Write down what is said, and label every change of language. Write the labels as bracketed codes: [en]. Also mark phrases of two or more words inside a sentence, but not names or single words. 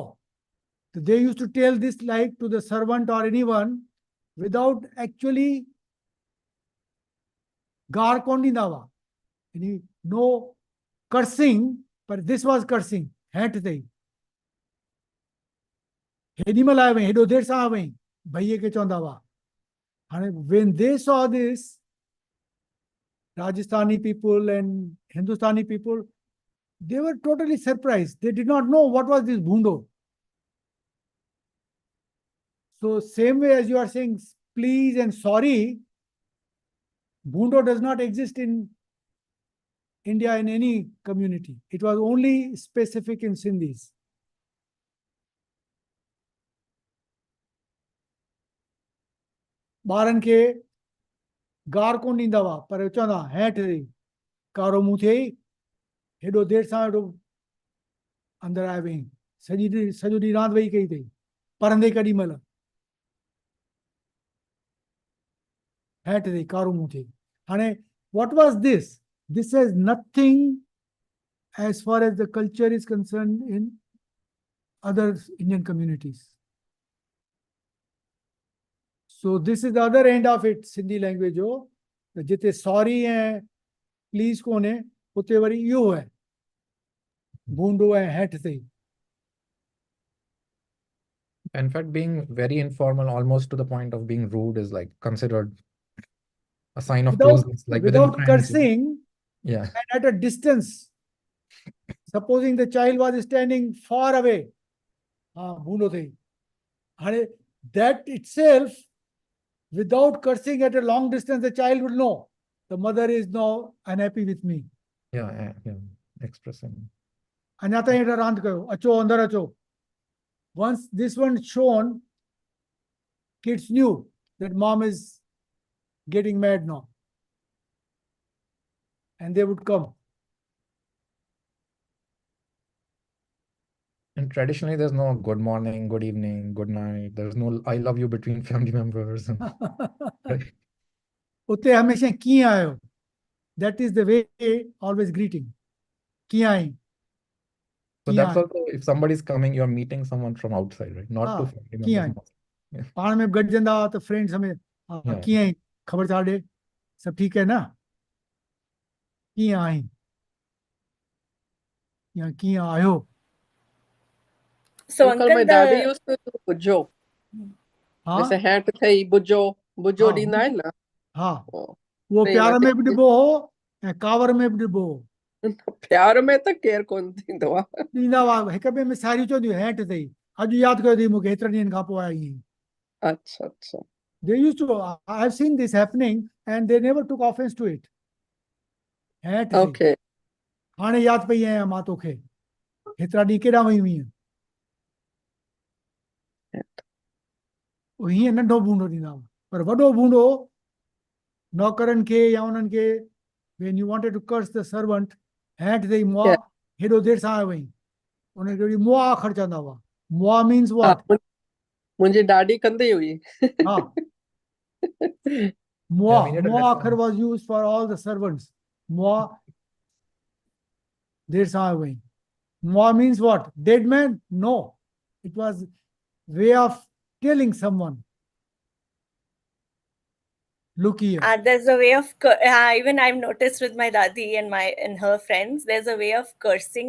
[en] So they used to tell this like to the servant or anyone without actually [sd] गार कोन ॾींदा हुआ। [en] No cursing, but this was cursing. [sd] हेठि अथई। हेॾी महिल आयो वई, हेॾो देरि सां आयो वई, भईअ खे चवंदा हुआ। [en] हाणे when they saw this, Rajasthani people and Hindustani people, they were totally surprised. They did not know what was this bhundo. So same way as you are saying please and sorry, bhundo does not exist in India in any community. It was only specific in Sindhis. [sd] ॿारनि खे गार कोन ॾींदा हुआ, पर चवंदा हेठि अथई, कारो मुंहुं थियई, हेॾो देरि सां हेॾो अंदरि आयो वई, सॼो ॾींहुं रांदि वेही कई अथई, पढ़ंदे केॾी महिल। हेठि अथई, कारो मुंहुं थियई। [en] हाणे what was this? This has nothing as far as the culture is concerned in other Indian communities. So this is the other end of it, Sindhi language [sd] जो, जिते sorry ऐं please कोन्हे, उते वरी इहो आहे, भूंडो ऐं हेठि अथई। [en] In fact, being very informal, almost to the point of being rude, is like considered a sign of closeness, like within Without friends. cursing, Yeah. and at a distance. Supposing the child was standing far away, [sd] भूंडो अथई। [en] हाणे that itself, without cursing at a long distance, the child will know the mother is now unhappy with me. Yeah. Expressing. [sd] अञा ताईं हेठि रांदि कयो, अचो अंदरि अचो। [en] Once this one shown, kids knew that mom is getting mad now, and they would come. And traditionally, there's no good morning, good evening, good night. There's no I love you between family members. Right? [sd] उते हमेशा कीअं आयो? [en] That is the way always greeting. [sd] कीअं आई? [en] So that's also, if somebody's coming, you're meeting someone from outside, right? Not to family [sd] कीअं [en] members. [sd] आई? पाण में गॾजंदा त फ्रेंड्स में कीअं आई? ख़बर छा ॾे? सभु ठीकु है ना? कीअं आई? या कीअं आहियो? [en] So Uncle, my uncle, daddy the used to do bujo. [sd] हाँ [en] It's a hat thai bujo. Bujo [sd] हाँ ॾींदा आहिनि न? हाँ, [en] Oh, [sd] वो [en] same, [sd] प्यार [en] I [sd] में बि [en] think. [sd] ॾिबो हो ऐं कावर में बि ॾिबो हो। प्यार में त केरु कोन थींदो आहे। ॾींदा हुआ, हिक ॿिए में साहेड़ियूं चवंदियूं हेठि अथई, अॼु यादि कयो अथई मूंखे, हेतिरनि ॾींहंनि खां पोइ आई आहीं। अच्छा अच्छा। [en] They used to, I've seen this happening and they never took offense to it. [sd] हेठि अथई, [en] Okay. [sd] हाणे यादि पई आहियां मां तोखे, हेतिरा ॾींहं केॾां वई हुईं? हीअं नंढो बूंदो ॾींदा हुआ, पर वॾो बूंदो नौकरनि खे या उन्हनि खे, [en] when you wanted to curse the servant, [sd] हेठि अथई मुआ, [en] Yeah. [sd] हेॾो देरि सां आयो वई, उनखे वरी मुआ अखर चवंदा हुआ। [en] मुआ means [sd] हा, [en] what? [sd] मुंहिंजी ॾाॾी कंदी हुई। हा, [en] Yeah, [sd] मुआ, [en] we need a [sd] मुआ अखर [en] lesson. was used for all the servants. [sd] मुआ देर सां आयो वई. [en] Mua means what? Dead man? No. It was way of telling someone. Look here. there's a way of even I've noticed with my dadi and her friends, there's a way of cursing.